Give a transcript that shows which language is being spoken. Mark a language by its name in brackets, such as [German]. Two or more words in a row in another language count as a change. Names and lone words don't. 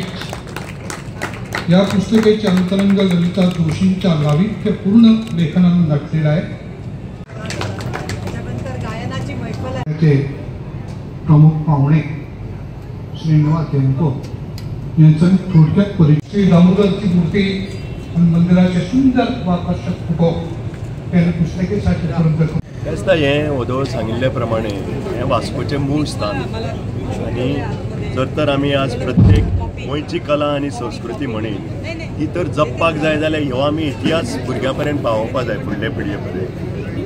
[Marathi] या पुस्तकाचे अंतरंग ललिता जोशींच्या लालित्यपूर्ण लेखनाने नटलेलं आहे। प्रमुख पाहुणे श्रीनिवास देवको यांचा थोडक्यात परिचय। श्री दामोदरची मूर्ती आणि मंदिराचे सुंदर आकर्षक फोटो त्यांनी पुस्तकेसाठी [Konkani] दिसता हें वदळ सांगिल्ले प्रमाणे हें वास्कोचें मूळ स्थान आनी जर तर आमी आज प्रत्येक गोंयची कला आनी संस्कृती म्हणीन ही तर जपपाक जाय जाल्यार ह्यो आमी इतिहास भुरग्यां पर्यंत पावोवपाक जाय फुडले पिळगे पर्यंत।